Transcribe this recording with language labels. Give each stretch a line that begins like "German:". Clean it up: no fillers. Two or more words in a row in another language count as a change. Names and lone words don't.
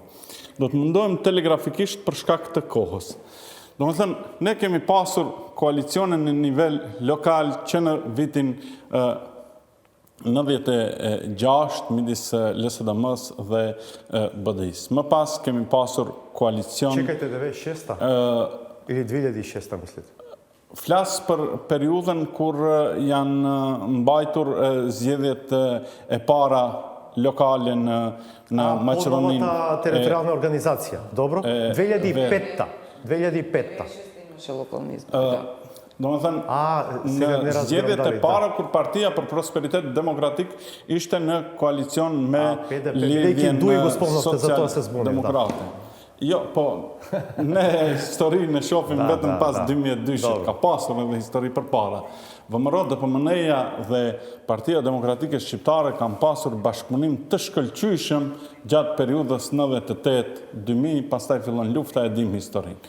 Albanian: Do të mundohem telegrafikisht për shkak të kohës. Do të thënë, ne kemi pasur koalicione në nivel lokal që në vitin 96 midis LSDM-s dhe BDI-s. Më pas kemi pasur koalicion...
Macedonian: Чекайте, 96-та? Или 2006-та, мислите?
Albanian: Flas për periudhën kur janë mbajtur zgjedhjet e para lokale në Maqedoninë.
Macedonian: Новата територијална организација, добро? 2005-та. 2005-та. Имаше локални избори, да.
Albanian: Domethënë,
Macedonian: сега не
Albanian: në
Macedonian: разбирам
Albanian: zgjedhjet e
Macedonian: дали,
Albanian: para kur Partia për Prosperitet Demokratik ishte në koalicion me PDP, Lidhjen
Macedonian: duj го спомнавте, за тоа се збунив, да.
Albanian: Demokrate. Jo, po, ne historinë e shohim vetëm pas 2002-shit, ka pasur edhe histori përpara. VMRO, DPMN-ja dhe Partia Demokratike Shqiptare kanë pasur bashkëpunim të shkëlqyeshëm gjatë periudhës 98-2000, pastaj fillon lufta, e dim historinë.